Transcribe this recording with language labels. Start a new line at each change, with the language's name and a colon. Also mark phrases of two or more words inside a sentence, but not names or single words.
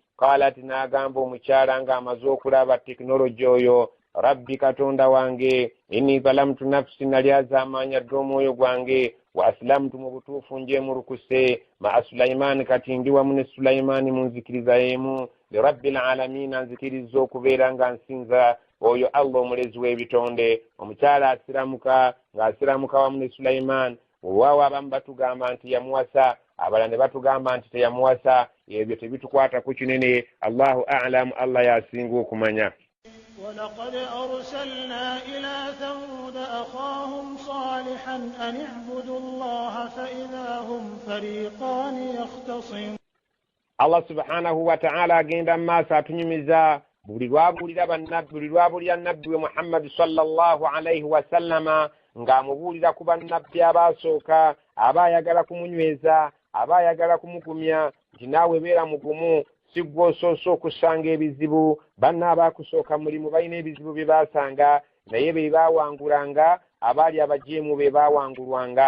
Ganda: Qaalat, n'agamba omukyala ng'amaze okulaba tekinologi oyo, rabbi katonda wange,
Arabic: إني ظلمت نفسي,
Ganda: nali azaamaanya dda omwoyo gwange,
Arabic: وأسلمت
Ganda: mu butuufu njeemulukuse
Arabic: مع سليمان,
Ganda: kati ndi wamu ne Sulaimaani mu nzikiriza y'emu,
Arabic: لله رب العالمين,
Ganda: nzikiriza okubeera nga nsinza oyo Allah omulezi w'ebitonde. Omukyala asiramuka, ng'asiramuka wamu ne Sulaimaani. Olwawo abamu batugamba nti yamuwasa, abalala ne batugamba nti teyamuwasa. Ebyo tebitukwata ku kinene,
Arabic: الله أعلم,
Ganda: Allah yasinga okumanya.
Arabic: ولقد أرسلنا إلى ثمود أخاهم صالحا أن اعبدوا الله فإذا هم فريقان يختصمون.
Ganda: Allah
Arabic: سبحانه وتعالى
Ganda: agenda maaso atunyumiza buli lwabulira nabbi we Muhammad
Arabic: صلى الله عليه وسلم
Ganda: ng'amubuulira ku bannabbi abaasooka, aba ayagala kumunyweza, aba ayagala kumugumya nti naawe beera mugumu, si gwe osoose okusanga ebizibu. Banna abaakusooka mulimu balina ebizibu bye baasanga, naye be baawangulanga, abaali abajeemu be baawangulwanga.